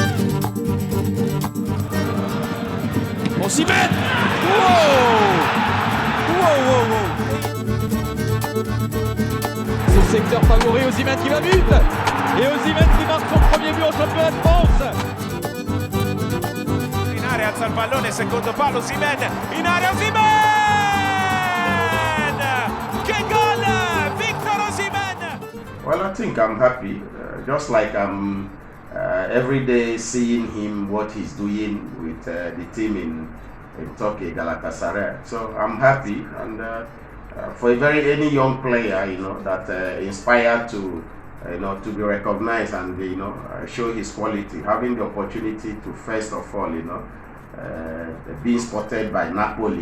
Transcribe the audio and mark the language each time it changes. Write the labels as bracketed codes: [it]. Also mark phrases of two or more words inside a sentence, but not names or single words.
[en] Osimhen! Whoa! [fr] C'est le secteur favori, Osimhen qui va vite. Et Osimhen qui marque son premier but au championnat de France. [it] In area alza il pallone, secondo palo Osimhen, in area Osimhen! Che gol! Victor Osimhen! [en] Well, I think I'm happy, just like I'm every day seeing him, what he's doing with the team in Turkey, Galatasaray. So I'm happy, and for any young player, that inspired to, to be recognized and show his quality, having the opportunity to first of all, being spotted by Napoli.